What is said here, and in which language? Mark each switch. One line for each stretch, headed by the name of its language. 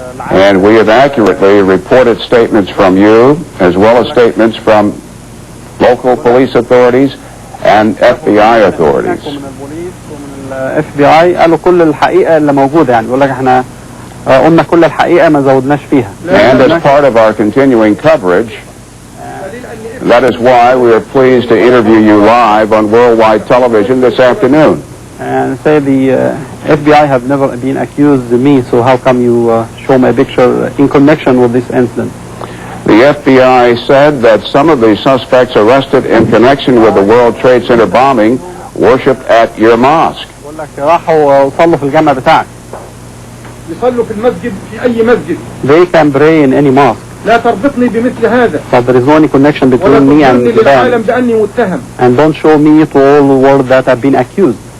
English: And we have accurately reported statements from you, as well as statements from local police authorities and FBI authorities.
Arabic: FBI قالوا كل الحقيقة اللي موجودة، يعني بيقول لك احنا قلنا كل الحقيقة ما زودناش فيها.
English: And as part of our continuing coverage, that is why we are pleased to interview you live on worldwide television this afternoon. And say the FBI have never been accused me, so how come you show my picture in connection with this incident? The FBI said that some of the suspects arrested in connection with the World Trade Center bombing worshipped at your mosque.
Arabic: بقول لك راحوا وصلوا في الجامع بتاعك. يصلوا في المسجد في أي مسجد.
English: They can pray in any mosque.
Arabic: لا تربطني بمثل هذا.
English: But there is no any connection between me and them.
Arabic: بأني متهم.
English: And don't show me to all the world that I've been accused.